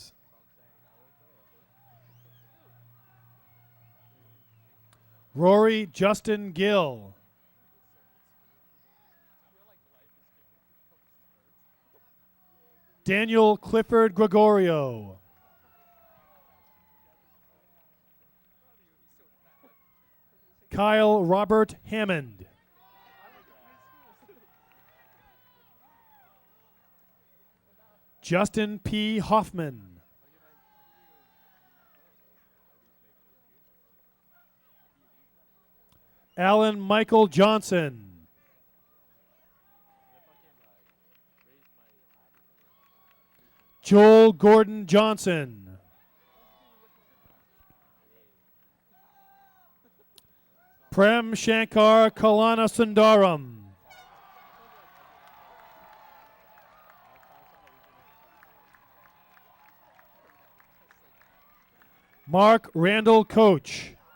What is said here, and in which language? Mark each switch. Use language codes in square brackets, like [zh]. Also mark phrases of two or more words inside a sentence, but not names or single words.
[en] Rory Justin Gill. Daniel Clifford Gregorio. Kyle Robert Hammond. Justin P. Hoffman. Alan Michael Johnson. Joel Gordon Johnson. Prem Shankar Kalana Sundaram. Mark Randall Coach.